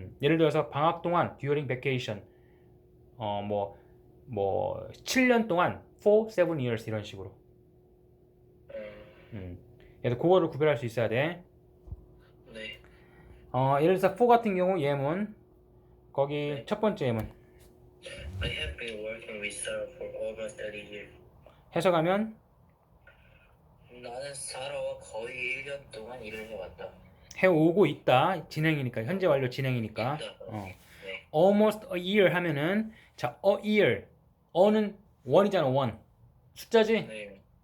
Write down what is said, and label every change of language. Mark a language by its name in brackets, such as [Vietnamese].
[Korean] 예를 들어서 방학 동안 [English] during vacation [Korean] 뭐 7년 동안 [English] for 7 years [Korean] 이런 식으로. 그래서 그거를 구별할 수 있어야 돼. 네. 예를 들어서 for 같은 경우 예문 거기 네. 첫 번째 예문 [English] I have been working with Sarah for over 30 years. [Korean] 해석하면 나는 사라와 거의 1년 동안 일을 해왔다. 해오고 있다. 진행이니까 현재 완료 진행이니까. 있다. 네. [English] almost a year [Korean] 하면은 자 a year 어는 원이잖아 원 숫자지. 네.